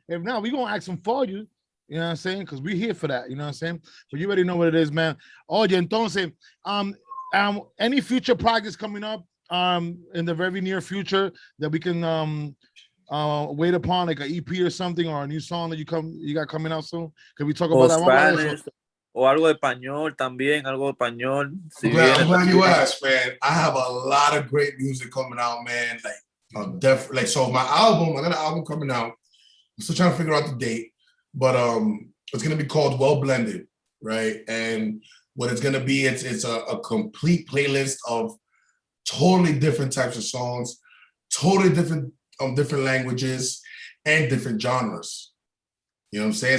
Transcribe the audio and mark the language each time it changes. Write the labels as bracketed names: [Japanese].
[English] If not, we gonna ask them for you. You know what I'm saying? Because we're here for that. You know what I'm saying? But you already know what it is, man. [Spanish] Oye, entonces, [English] any future projects coming up in the very near future that we can wait upon, like an EP or something, or a new song that you got coming out soon? Can we talk about that one? [Spanish] O algo de español también, algo de español. [English] Si I'm glad you asked, man. I have a lot of great music coming out, man. Like, so my album, I got an album coming out. I'm still trying to figure out the date, but it's gonna be called Well Blended, right? And what it's gonna be, it's a complete playlist of totally different types of songs, totally different languages and different genres. You know what I'm saying?